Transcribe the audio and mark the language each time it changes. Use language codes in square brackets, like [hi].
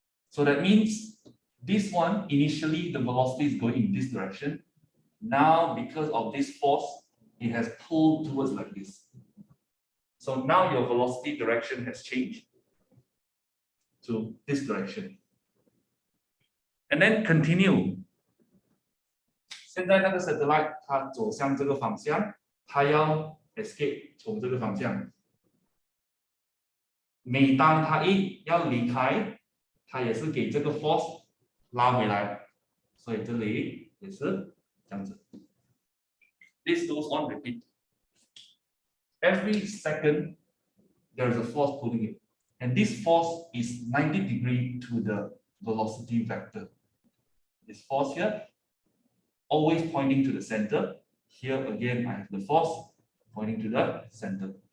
[en] So that means this one, initially the velocity is going in this direction. Now, because of this force, it has pulled towards like this. So now your velocity direction has changed to this direction. And then continue. [zh] 现在那个 satellite 它走向这个方向，它要 escape 从这个方向。每当它一要离开，它也是给这个 force 拉回来，所以这里也是这样子。 [en] This goes on repeat. Every second there is a force pulling it, and this force is 90 degrees to the velocity vector. This force here, always pointing to the center. Here again, I have the force pointing to the center.